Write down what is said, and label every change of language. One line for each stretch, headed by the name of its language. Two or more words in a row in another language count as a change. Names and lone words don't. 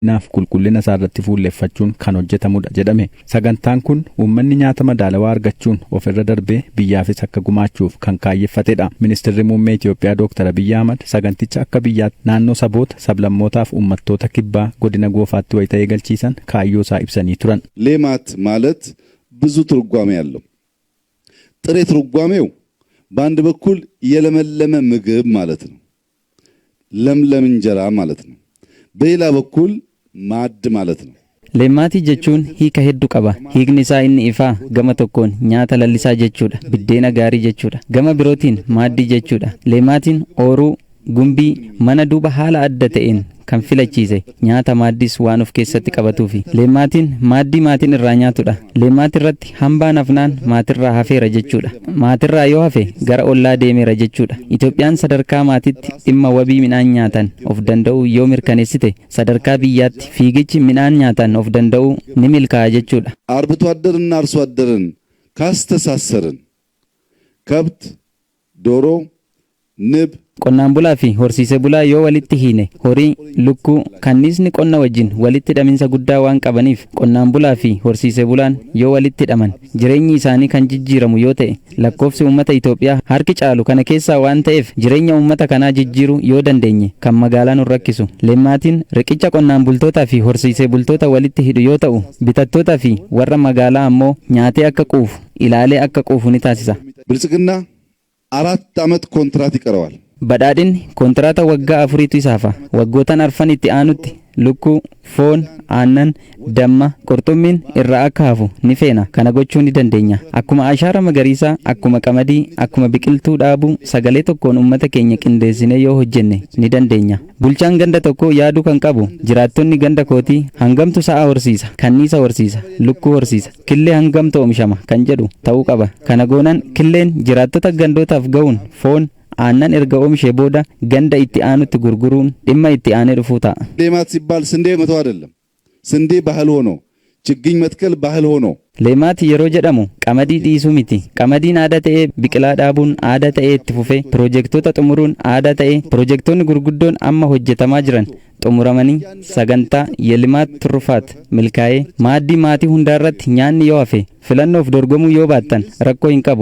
Oromo: naaf qulqullina isaa irratti fuulleffachuun kan hojjetamudha jedhame. Sagantaan kun uummanni nyaata madaalawaa argachuun ofirra darbee biyyaafis akka gumaachuuf kan kaayeffatedha. Ministeerri muummee Itoophiyaa Dr. Abiy Ahmad saganticha akka biyyaatti naannoo saboota, sablammootaaf uummattoota kibbaa godina goofaatti wayita eegalchiisan kaayyoo isaa ibsanii turan.
Amharic: ሌማት ማለት ብዙ ትርጓሜ ያለው ጥሬ ትርጓሜው በአንድ በኩል የለመለመ ምግብ ማለት ነው። ለምለም እንጀራ ማለት ነው። በሌላ በኩል ማዕድ ማለት ነው።
Oromo: Leemaatii jechuun hiika hedduu qaba. Hiikni isaa inni ifaa gama tokkoon nyaata lallisaa jechuudha. Biddeena gaarii jechuudha. Gama birootiin maaddii jechuudha. Leemaatiin ooruu, gumbii, mana duuba haala adda ta'een kan filachiise nyaata maaddis waan of keessatti qabatuufi. Leemaatiin maaddii maatiin irraa nyaatudha. Leemaati irratti hambaan hafnaan maatirraa hafeera jechuudha. Maatirraa yoo hafe gara ollaa deemeera jechuudha. Itoophiyaan sadarkaa maatitti dhimma wabii midhaan nyaatan of danda'uu yoo mirkaneessite sadarkaa biyyaatti fiigichi midhaan nyaatan of danda'uu ni milkaa'a jechuudha.
Amharic: አርብቶ አደርና አርሶ አደርን ካስተሳሰርን ከብት፣ ዶሮ፣ ንብ
Oromo: Qonnaan bulaa fi horsiisee bulaa yoo walitti hiine horii, lukkuu, kanniisni qonna wajjin walitti hidhaminsa guddaa waan qabaniif qonnaan bulaa fi horsiisee bulaan yoo walitti hidhaman jireenyi isaanii kan jijjiiramu yoo ta'e lakkoofsi uummata Itoophiyaa harki caalu kana keessaa waan ta'eef jireenya uummata kanaa jijjiiruu yoo dandeenye kan magaalaa nu rakkisu. Leemaatiin riqicha qonnaan bultootaa fi horsiisee bultoota walitti hidhu yoo ta'u bitattootaa fi warra magaalaa ammoo nyaatee akka quufu ilaalee akka quufu ni taasisa.
Amharic: ብልጽግና 4 ዓመት ኮንትራት ይቀረዋል።
Oromo: Badhaadhinni kontiraata waggaa 4tu isaafa. Waggootan arfan itti aanutti lukkuu, foon, aannan, damma, qurxummiin irraa akka hafu ni feena. Kana gochuu ni dandeenya. Akkuma ashaara magariisaa, akkuma qamadii, akkuma biqiltuu dhaabuu sagalee tokkoon uummata keenya qindeessinee yoo hojjenne ni dandeenya. Bulchaan ganda tokko yaaduu kan qabu jiraattonni ganda kootii hangamtu sa'a horsiisa, kanniisa horsiisa, lukkuu horsiisa, killee hangamtu oomishama kan jedhu ta'uu qaba. Kana goonan killeen jiraattota gandootaaf ga'uun foon aannan erga oomishee booda ganda itti aanutti gurguruun dhimma itti aanee dhufuu ta'a.
Amharic: ሌማት ሲባል ስንዴ መተው አይደለም። ስንዴ ባህል ሆኖ ችግኝ መትከል ባህል ሆኖ
Oromo: Leemaati yeroo jedhamu qamadii dhiisuu miti. Qamadiin aadaa ta'ee biqilaa dhaabuun aadaa ta'ee itti fufee piroojektota xumuruun aadaa ta'ee piroojektonni gurguddoon amma hojjetamaa jiran xumuramanii sagantaa yelimaat turfaat milkaa'ee maaddii maatii hundaarratti nyaanni yoo hafe filannoof dorgomuu yoo baattan rakkoo hin qabu.